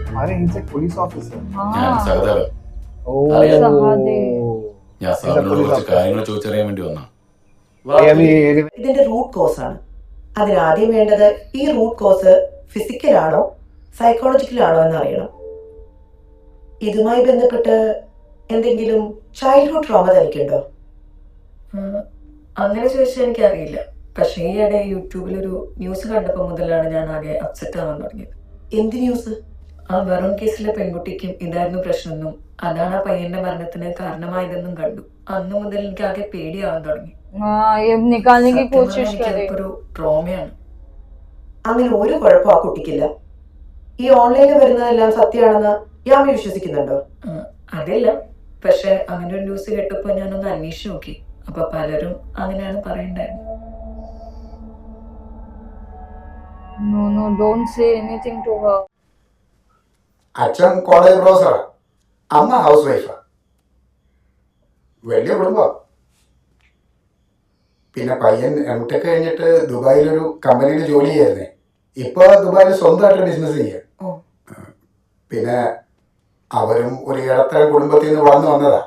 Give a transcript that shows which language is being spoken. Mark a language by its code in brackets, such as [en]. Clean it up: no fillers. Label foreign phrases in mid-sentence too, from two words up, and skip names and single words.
[en] अरे he's a police officer. [ml] ഞാൻ സഹദേവൻ. [en] Oh. [ml] സഹദേവ്. ഞാൻ സാറിനോട് കുറച്ച് കാര്യങ്ങൾ ചോദിച്ചറിയാൻ വേണ്ടി വന്നാ. ഇതിന്റെ [en] root cause [ml] ആണ്. അതിനാദ്യം വേണ്ടത് ഈ [en] root cause [ml] ഫിസിക്കലാണോ സൈക്കോളജിക്കലാണോ എന്നറിയണം. ഇതുമായി ബന്ധപ്പെട്ട് എന്തെങ്കിലും [en] childhood trauma [ml] തനിക്കുണ്ടോ? അങ്ങനെ ചോദിച്ചാൽ എനിക്കറിയില്ല. പക്ഷേ ഈയിടെ യൂട്യൂബിലൊരു ന്യൂസ് കണ്ടപ്പോൾ മുതലാണ് ഞാൻ ആകെ അപ്സെറ്റ് ആവാൻ തുടങ്ങിയത്. എന്ത് ന്യൂസ്? ആ വരുൺ കേസിലെ പെൺകുട്ടിക്കും ഇതായിരുന്നു പ്രശ്നമെന്നും അതാണ് ആ പയ്യന്റെ മരണത്തിന് കാരണമായതെന്നും കണ്ടു. അന്നു മുതൽ എനിക്ക് ആകെ പേടിയാവാൻ തുടങ്ങി. [hi] हाँ ये निकालने की कोशिश करे. [ml] ഒരു ട്രോമയാണ്. അങ്ങനെ ഒരു കുഴപ്പം ആ കുട്ടിക്കില്ല. ഈ ഓൺലൈനിൽ വരുന്നതെല്ലാം സത്യമാണെന്ന് യാമി വിശ്വസിക്കുന്നുണ്ടോ? അതില്ല. പക്ഷെ അങ്ങനെ ഒരു ന്യൂസ് കേട്ടപ്പോൾ ഞാനൊന്ന് അന്വേഷിച്ച് നോക്കി. അപ്പൊ പലരും അങ്ങനെയാണ് പറയണ്ടായിരുന്നത്. [en] No no don't say anything to her. [ml] അച്ഛൻ കോളേജ് പ്രൊഫസറാ, അമ്മ [en] house wife. [ml] വലിയ കുടുംബം. പിന്നെ പയ്യൻ എംടെക് കഴിഞ്ഞിട്ട് ദുബായിലൊരു കമ്പനിയിൽ ജോലി ചെയ്യായിരുന്നേ. ഇപ്പോൾ ദുബായിൽ സ്വന്തമായിട്ട് ബിസിനസ് ചെയ്യാം. പിന്നെ അവരും ഒരു ഇടത്തരം കുടുംബത്തിൽ നിന്ന് വളർന്നു വന്നതാ.